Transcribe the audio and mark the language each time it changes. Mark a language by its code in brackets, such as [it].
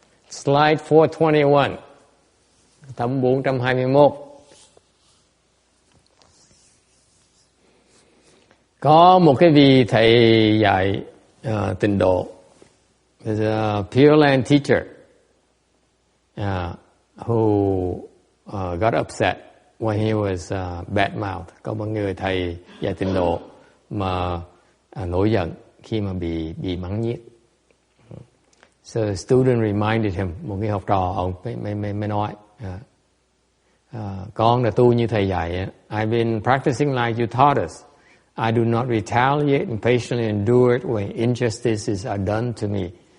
[en] Slide 421. [vi] Tấm 421. Có một cái vị thầy dạy tịnh độ. [en] There's a Pure Land teacher who got upset when he was bad mouth. [vi] Có một người thầy dạy tịnh độ mà nổi giận khi mà bị mắng nhiếc. [en] So the student reminded him, [vi] một người học trò ông mới nói, con là tu như thầy dạy. [en] I've been practicing like you taught us. I do not retaliate and patiently endure it when injustices are done to me.